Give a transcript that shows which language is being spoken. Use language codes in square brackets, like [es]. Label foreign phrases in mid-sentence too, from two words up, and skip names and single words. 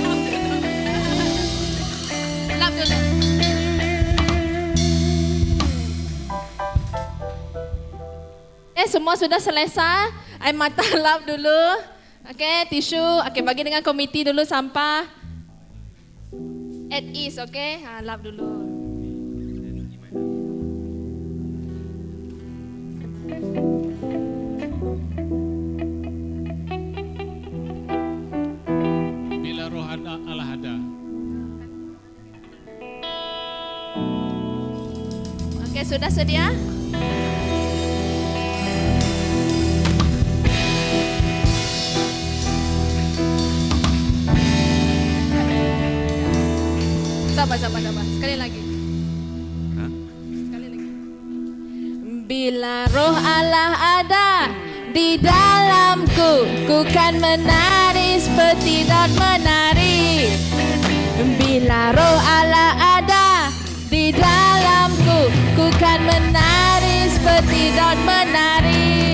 [ms] Lap dulu. Semua sudah selesai. Air mata lap dulu. Okey, tisu. Okey, bagi dengan komiti dulu sampah. [en] At ease, [ms] okey? Lap dulu. Bila roh Allah ada. Okey, sudah sedia? Sabar. Sekali lagi. Sekali lagi. Bila roh Allah ada di dalamku, ku kan menari seperti Daud menari. Bila roh Allah ada di dalamku, ku kan menari seperti Daud menari.